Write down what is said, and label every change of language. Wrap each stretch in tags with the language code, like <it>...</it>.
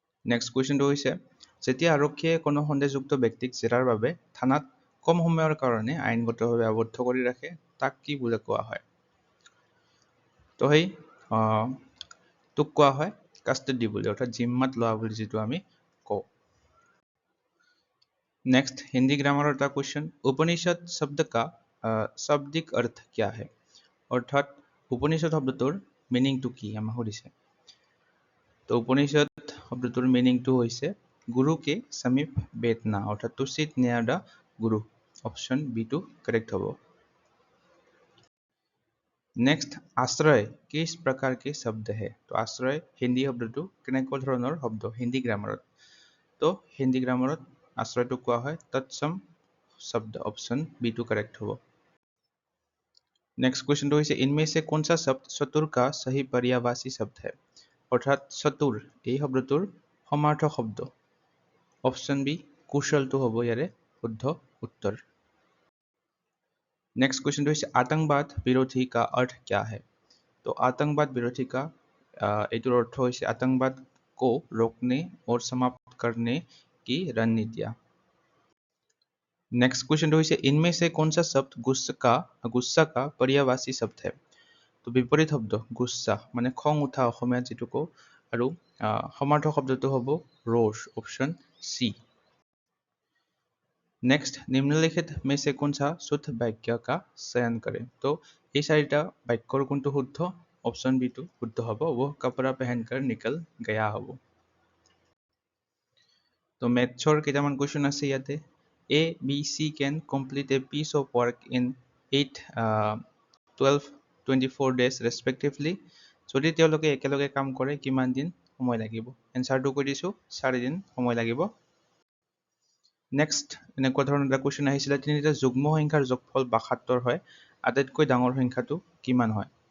<as>Next কুৱেশ্যনটো হৈছে যেতিয়া আৰক্ষীয়ে কোনো সন্দেহযুক্ত ব্যক্তিক জেৰাৰ বাবে থানাত কম সময়ৰ কাৰণে আইনগতভাৱে আবদ্ধ কৰি ৰাখে তাক কি বুলি কোৱা হয়? তো সেই তোক কোৱা হয় কাষ্টডি বুলি অৰ্থাৎ জিম্মাত লোৱা বুলি যিটো আমি কওঁ।</as> <hi>नेक्स्ट हिंदी ग्रामर का क्वेश्चन उपनिषद शब्द का शाब्दिक अर्थ क्या है अर्थात उपनिषद शब्दটোৰ</hi> <as>মিনিংটো কি আমাক সুধিছে। তো উপনিষদ শব্দটোৰ মিনিংটো হৈছে গুৰুকে</as> <hi>समीप बैठना</hi> <as>অর্থাৎ</as> <en>to sit near the guru।</en> <as>Option B two correct হ'ব।</as> <hi>नेक्स्ट आश्रय किस प्रकार के शब्द है तो आश्रय हिंदी शब्दটো</hi> <as>কেনেকুৱা ধৰণৰ শব্দ হিন্দী গ্ৰামাৰত। তো হিন্দী গ্ৰামাৰত आश्रयটো কোৱা হয় तत्सम शब्द।</as> <hi>ऑप्शन बी टू करेक्ट हो। नेक्स्ट क्वेश्चन तो इसे इनमें से कौन सा शब्द चतुर का सही पर्यायवाची शब्द है अर्थात चतुर</hi> <as>এই শব্দটোৰ সমাৰ্থক শব্দ। ऑप्शन बी कुशलটো হ'ব ইয়াৰে শুদ্ধ উত্তৰ।</as> <hi>नेक्स्ट क्वेश्चन तो इसे आतंकवाद विरोधी का अर्थ क्या है तो आतंकवाद विरोधी का</hi> <as>এইটোৰ অৰ্থ হৈছে</as> <hi>आतंकवाद को रोकने और समाप्त करने की रणनीतियां। नेक्स्ट क्वेश्चन तो इसे इनमें से कौन सा शब्द गुस्सा का पर्यायवाची शब्द है तो विपरीत शब्द गुस्सा माने खং उठा অসমীয়া যেটো কো</hi> <as>আৰু সমাৰ্থক শব্দটো হ'ব</as> <hi>रोष। Option C. नेक्स्ट निम्नलिखित में से कौन सा शुद्ध वाक्य का चयन करें तो</hi> <as>এই চাৰিটা বাক্যৰ কোনটো শুদ্ধ।</as> <hi>ऑप्शन बी टू</hi> <as>শুদ্ধ হ'ব</as> <hi>वो कपड़ा पहनकर निकल गया হ'ব।</hi> <as>तो मैथ्सৰ কেইটামান কুৱেশ্যন আছে ইয়াতে।</as> <en>A, B, C can complete a piece of work in 8, 12, 24 days respectively</en> <as>যদি তেওঁলোকে একেলগে কাম কৰে কিমান দিন সময় লাগিব? এনসাৰটো কৈ দিছো 4 দিন সময় লাগিব। নেক্সট এনেকুৱা ধৰণৰ এটা কুৱেশ্যন আহিছিলে তিনিটা যুগ্ম সংখ্যাৰ যোগফল 72 হয় আটাইতকৈ ডাঙৰ সংখ্যাটো কিমান হয়?</as>